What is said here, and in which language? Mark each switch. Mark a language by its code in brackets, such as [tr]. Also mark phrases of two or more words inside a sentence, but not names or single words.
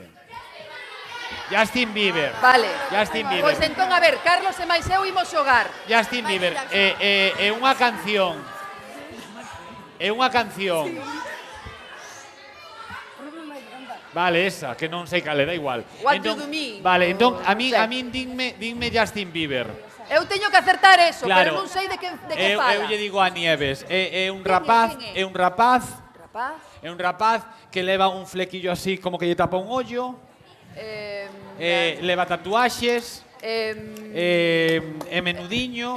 [gl] Justin Bieber. Vale. Justin Bieber. Pois entón, a ver, Carlos e máis eu imos xogar. Justin Bieber. É unha canción. É unha canción. Vale, esa, que non sei cal, da igual. [en] What do you mean? [gl] Vale, entón, a min dinme Justin Bieber. Eu teño que acertar eso, Claro. pero non sei de que fala. Eu lle digo a Nieves, é un rapaz, é un rapaz que leva un flequillo así como que lle tapa un ollo, leva tatuaxes, é menudiño.